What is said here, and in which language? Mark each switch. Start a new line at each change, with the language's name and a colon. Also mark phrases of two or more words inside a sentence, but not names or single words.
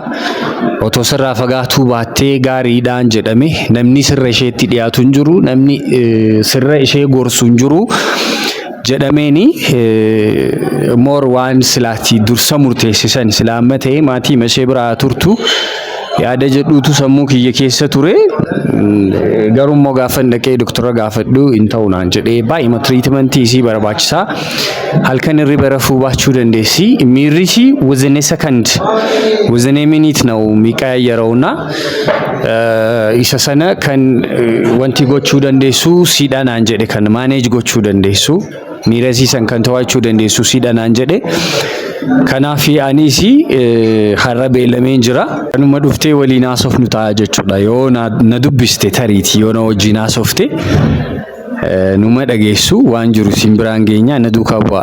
Oromo: Otoo sirraa fagaatuu baattee gaariidhaan jedhame namni sirra isheetti dhiyaatu hin jiru namni sirra ishee gorsu hin jiru jedhameeni moor waan silaatti dursa murteessisan silaamma ta'e maatii mashee biraa turtu yaada jedhuutu sammuu kiyya keessa ture. Garummoo gaafan dhaqee doktora gaafadhu hin ta'u naan jedhee baay'ima tiriitmentii isii barbaachisaa halkan irriba rafuu baachuu dandeessi miirrisi
English: within a second within a minute
Amharic: ነው የሚቀያየረውና
Oromo: isa sana kan wanti gochuu dandeessu siidhaan naan jedhe kan manage gochuu dandeessu miirasiisan kan to'achuu dandeessu siidhaan naan jedhe. Kanaafi anisi har'a beellameen jira. Kanuma dhuftee waliin haasofnu ta'a jechuudha. Yoo na dubbiste tariiti yoo na wajjin haasofte numa dhageessu waan jiru siin biraan geenya na duukaa bu'a.